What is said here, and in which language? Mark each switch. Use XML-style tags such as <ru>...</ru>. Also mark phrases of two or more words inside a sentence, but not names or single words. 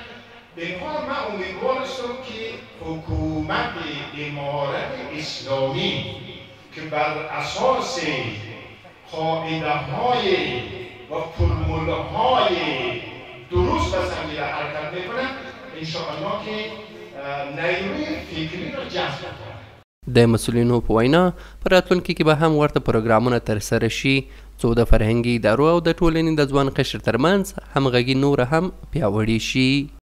<fa>اینها من امیدوار هستم که حکومت امارت اسلامی که بر اساس قاعده‌های و فرمول‌های درست و سنجیده حرکت میکنه، انشاءالله که نیروی فکری را جذب کنه.</fa> <ps>د مسؤلینو په وینا په راتلونکي کې به هم ورته پروګرامونه ترسره شي څو د فرهنګي ادارو او د ټولنې د ځوان قشر ترمنځ همغږي نوره هم پیاوړې شي.</ps>